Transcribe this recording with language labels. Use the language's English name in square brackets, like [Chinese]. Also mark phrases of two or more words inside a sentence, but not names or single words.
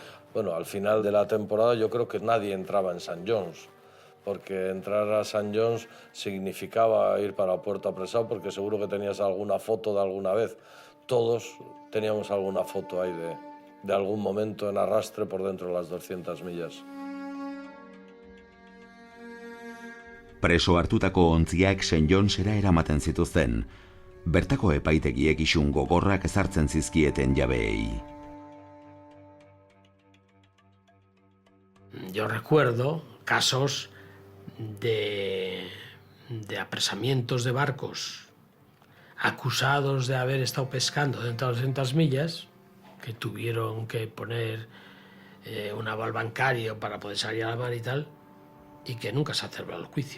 [Spanish] Bueno, al final de la temporada yo creo que nadie entraba en St. John's, porque entrar a St. John's significaba ir para Puerto Apresado, porque seguro que tenías alguna foto de alguna vez. Todos teníamos alguna foto ahí de algún momento en arrastre por dentro de las 200 millas. [Basque] Preso hartutako ontziak St. Johnsera eramaten zituzten. Bertako epaitegiek isun gogorrak ezartzen zizkieten jabeei. [Spanish] Yo recuerdo casos de apresamientos de barcos acusados de haber estado pescando dentro de 200 millas, que tuvieron que poner un aval bancario para poder salir a la mar y tal, y que nunca se ha celebrado el juicio.